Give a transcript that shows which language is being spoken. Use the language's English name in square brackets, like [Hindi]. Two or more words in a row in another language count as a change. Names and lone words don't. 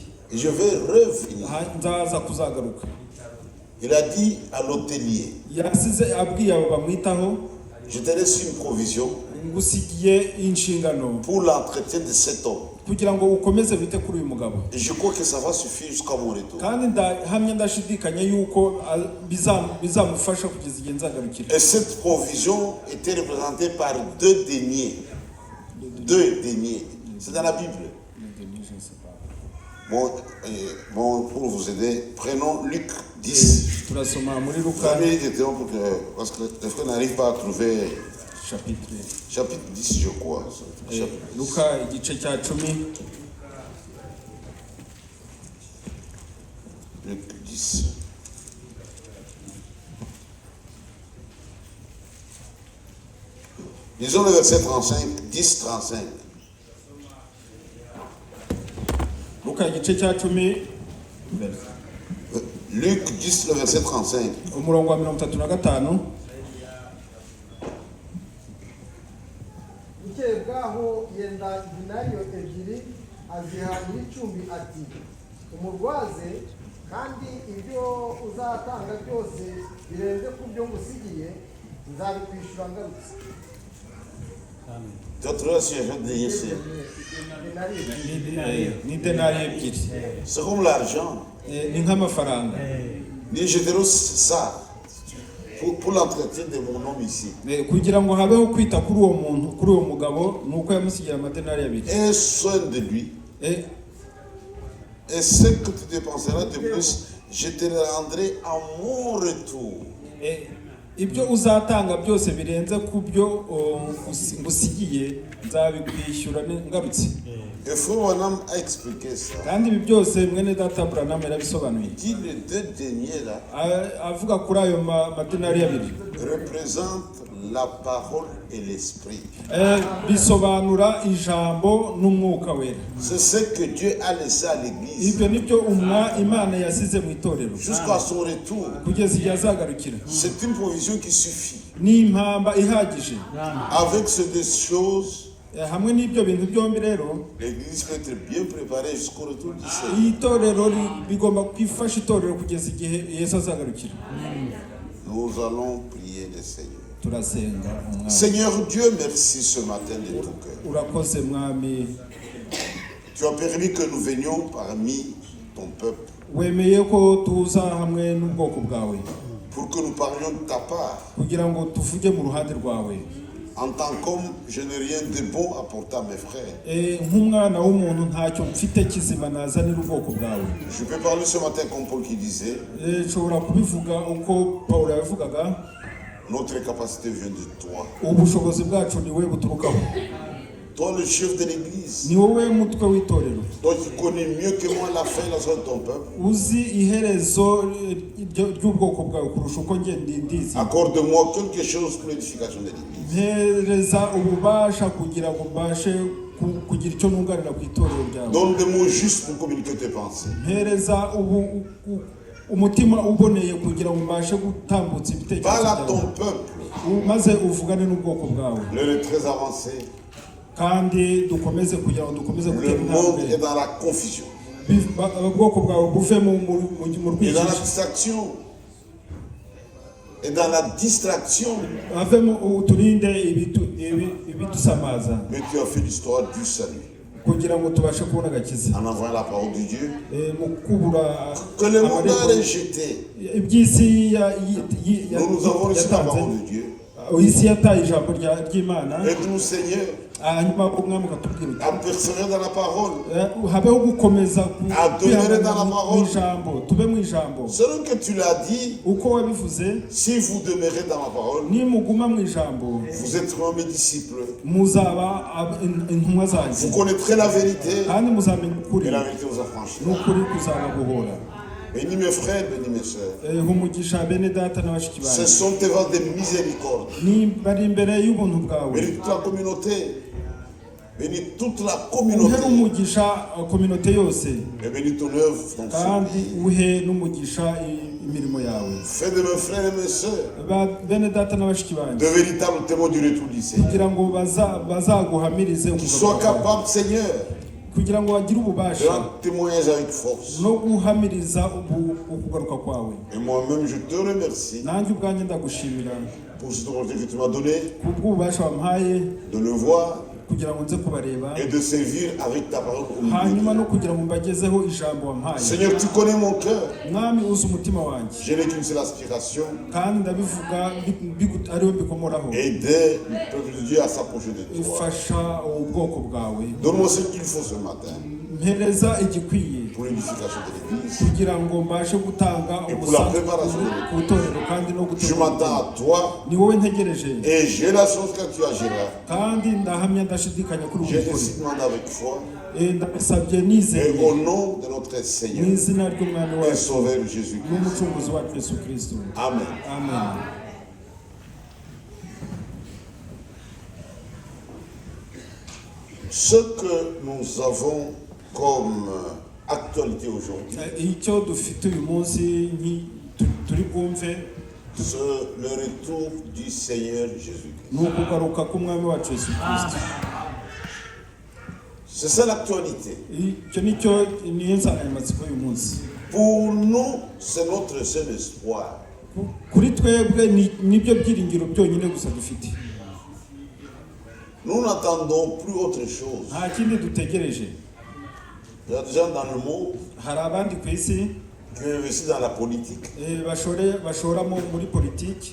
[French] et je vais revenir. [Kinyarwanda] nzaza kuzagaruka. [French] Il a dit à l'hôtelier, [Kinyarwanda] Yasize abwiye abo bamwitaho, [French] je te laisse une provision [Kinyarwanda] ngusigiye inshingano [French] pour l'entretien de cet homme. [Kinyarwanda] kugira ngo ukomeze bite kuri uyu mugabo. [French] Et je crois que ça va suffire jusqu'à mon retour. [Kinyarwanda] Kandi ndahamya ndashidikanya yuko bizamufasha kugeza igihe nzagarukira. [French] Et cette provision était représentée par deux deniers. Deux deniers. C'est dans la Bible. Bon, pour vous aider, prenons Luc 10. [Kinyarwanda] Turasoma muri Luka [French] Parce que les frères n'arrivent pas à trouver chapitre chapitre 10, je crois. [Kinyarwanda] Luka igice cya 10. [French] Luc 10. Lisons le verset 35, 10, 35. [Kinyarwanda] Luka igice cya 10 [French] Luc 10, le verset 35. [Kinyarwanda] umurongo wa 35. bukeye bwaho yenda dinariyo ebyiri aziha nyir'icumbi ati umurwaze kandi ibyo uzatanga byose birenze ku byo ngusigiye nzabikwishyura ngarutse. [French] Tu as trouvé la situation de ici. [Kinyarwanda] Ni denari ebyiri. [French] C'est comme l'argent. [Kinyarwanda] Ni nk'amafaranga. [French] Je te laisse ça pour l'entretien de mon homme ici. [Kinyarwanda] Kugira ngo habeho kwita kuri uwo muntu, kuri uwo mugabo, nuko yamusigiye amadenari abiri. [French] Un soin de lui. Et ce que tu dépenseras de plus, je te le rendrai à mon retour. [Kinyarwanda] Ibyo uzatanga byose birenze ku byo ngusigiye nzabikwishyura ngarutse. [French] Et Frère Branham a expliqué ça. [Kinyarwanda] Kandi ibi byose mwene data Branham yarabisobanuye. [French] Qui les deux deniers là [Kinyarwanda] avuga kuri ayo madenari abiri [French] représente la parole et l'esprit. [Kinyarwanda] Bisobanura ijambo n'umwuka wera. [French] C'est ce que Dieu a laissé à l'église. [Kinyarwanda] Ibyo nibyo Imana yasize mu itorero [French] Jusqu'à son retour. [Kinyarwanda] kugeza igihe azagarukira. [French] C'est une provision qui suffit. [Kinyarwanda] Ni impamba ihagije. [French] Avec ces deux choses, [Kinyarwanda] hamwe n'ibyo bintu byombi rero, [French] l'église peut être bien préparée jusqu'au retour du Seigneur. [Kinyarwanda] Itorero bigomba kwifasha itorero kugeza igihe Yesu azagarukira. [French] Nous allons prier le Seigneur. [Kinyarwanda] Turasenga. [French] Seigneur Dieu, merci ce matin de tout cœur. [Kinyarwanda] Urakoze mwami. [French] Tu as permis que nous venions parmi ton peuple. [Kinyarwanda] Wemeye ko tuza hamwe n'ubwoko bwawe. [French] Pour que nous parlions de ta part. [Kinyarwanda] Kugira ngo tuvuge mu ruhande rwawe. [French] En tant qu'homme, je n'ai rien de bon à apporter à mes frères. [Kinyarwanda] Nk'umwana w'umuntu ntacyo mfite kizima nazanira ubwoko bwawe. [French] Je peux parler ce matin comme Paul qui disait. [Kinyarwanda] Nshobora kubivuga uko Pawulo yavugaga. [French] Notre capacité vient de toi. [Kinyarwanda] Ubushobozi bwacu ni we buturukaho. [French] Toi, le chef de l'église, [Kinyarwanda] ni wowe mutwe w'itorero, [French] toi qui connais mieux que moi la fin et la sorte de ton peuple, [Kinyarwanda] uzi iherezo ry'ubwoko bwawe kurusha uko njye ndizi. [French] accorde-moi quelque chose pour l'édification de l'église. [Kinyarwanda] Mpereza ububasha kugira ngo mbashe kugira icyo nunganira ku itorero ryawe. [French] Donne des mots justes pour communiquer tes pensées. [Kinyarwanda] Mpereza umutima uboneye kugira ngo mbashe gutambutsa ibitekerezo [French] Parle à [Kinyarwanda] byawe, [French] ton peuple. [Kinyarwanda] maze uvugane n'ubwoko bwawe. [French] L'heure est très avancée. [Kinyarwanda] Kandi dukomeze kugira ngo dukomeze [French] Le [Kinyarwanda] gutera [French] monde est [Kinyarwanda] intambwe, [French] dans la confusion [Kinyarwanda] ubwoko bwawe buve mu [French] et dans la [Kinyarwanda] rwijiji, [French] distraction. Et dans la distraction. [Kinyarwanda] havemo uturinde ibidusamaza, [French] Mais tu as fait l'histoire du salut [Kinyarwanda] kugira ngo tubashe kubona agakiza, [French] en envoyant la parole de Dieu [Kinyarwanda] mu kubura [French] que le monde a [Kinyarwanda] amarembo [French] rejeté. [Kinyarwanda] iby'isi [French] Nous avons reçu la parole [Kinyarwanda] yatanze. [French] de Dieu. [Kinyarwanda] Isi yataye ijambo ry'Imana, [French] Aide-nous, Seigneur, [Kinyarwanda] hanyuma umwami ukatubwira uti [French] à persévérer dans la parole, [Kinyarwanda] habeho gukomeza [French] à demeurer dans la [Kinyarwanda] mu [French] parole. [Kinyarwanda] ijambo, tube mu ijambo [French] Selon que tu l'as dit, [Kinyarwanda] uko wabivuze. [French] si vous demeurez dans ma parole, [Kinyarwanda] Nimuguma mu ijambo [French] vous êtes vraiment mes disciples. [Kinyarwanda] muzaba intumwa [French] Vous [Kinyarwanda] zanjye, [French] connaîtrez la vérité [Kinyarwanda] kandi muzamenya ukuri, [French] et la vérité vous affranchira. [Kinyarwanda] n'ukuri kuzababohora. [French] Bénis mes frères, bénis mes sœurs. [Kinyarwanda] Umugisha bene data na bashiki [French] Ce [Kinyarwanda] banjye, [French] sont tes vents de miséricorde. [Kinyarwanda] ni bari imbere y'ubuntu bwawe. [French] Bénis toute la communauté. Bénis toute la [Kinyarwanda] Uhe [French] communauté. [Kinyarwanda] umugisha kominote yose, [French] Et bénis ton œuvre, ton [Kinyarwanda] kandi [French] service. [Kinyarwanda] uhe n'umugisha imirimo yawe. [French] Fais de mes frères et mes sœurs [Kinyarwanda] Bene data na bashiki banjye, [French] de véritables témoins du retour du Seigneur. [Kinyarwanda] kugira ngo bazaguhamirize [French] Qu'ils soient [Kinyarwanda] umugabo wawe, [French] capables, Seigneur, [Kinyarwanda] kugira ngo bagire [French] de [Kinyarwanda] ububasha [French] rendre témoignage avec force. [Kinyarwanda] no guhamiriza ukugaruka kwawe. [French] Et moi-même, je te remercie [Kinyarwanda] Nanjye ubwanjye ndagushimira [French] pour cette opportunité que tu m'as donnée [Kinyarwanda] kubw'ububasha wampaye [French] de le voir [Kinyarwanda] kugira ngo nze kubareba, [French] et de servir avec ta parole au milieu [Kinyarwanda] hanyuma no [French] d'eux. [Kinyarwanda] kugira ngo mbagezeho ijambo wampaye. [French] Seigneur, tu connais mon cœur. [Kinyarwanda] Mwami uzi umutima wanjye, [French] Je n'ai qu'une seule aspiration, [Kinyarwanda] kandi ndabivuga ariwe mbikomoraho. [French] aider le peuple de Dieu à s'approcher de toi. [Kinyarwanda] Ifasha ubwoko bwawe, [French] Donne-moi ce qu'il faut ce matin [Kinyarwanda] mpereza igikwiye [French] pour l'édification de l'Église. [Kinyarwanda] kugira ngo mbashe gutanga [French] Et pour la [Kinyarwanda] umusanzu [French] préparation de [Kinyarwanda] ku itorero, kandi no [French] Je [Kinyarwanda] gutegura. [French] m'attends à toi [Kinyarwanda] Ni wowe ntegereje, [French] et j'ai la chance que tu agiras. [Kinyarwanda] kandi ndahamya ndashidikanya kuri ubu [French] J'ai [Kinyarwanda] bukore. [French] ainsi demandé avec foi [Kinyarwanda] Ndabisabye [French] et [Kinyarwanda] nizeye [French] au nom de notre [Kinyarwanda] mu [French] Seigneur [Kinyarwanda] izina ry'umwami [French] et [Kinyarwanda] wacu [French] Sauveur Jésus-Christ. [Kinyarwanda] n'umucunguzi wacu Yesu Kristo. [French] Amen. [Kinyarwanda] Amen. [French] Ce que nous avons comme actualité aujourd'hui, [Kinyarwanda] Icyo dufite uyu munsi turi bwumve [French] c'est le retour du Seigneur Jésus-Christ. [Kinyarwanda] ni ukugaruka k'umwami wacu Yesu Kristo. [French] C'est ça l'actualité. [Kinyarwanda] Icyo niyo nsanganyamatsiko y'uyu munsi. [French] Pour nous, c'est notre seul espoir. [Kinyarwanda] Kuri twebwe nibyo byiringiro byonyine gusa dufite, [French] Nous n'attendons plus autre chose. [Kinyarwanda] nta kindi dutegereje. [French] Il y a des gens dans le monde [Kinyarwanda] Hari abandi ku isi [French] qui investissent dans la politique. [Kinyarwanda] bashora muri politiki,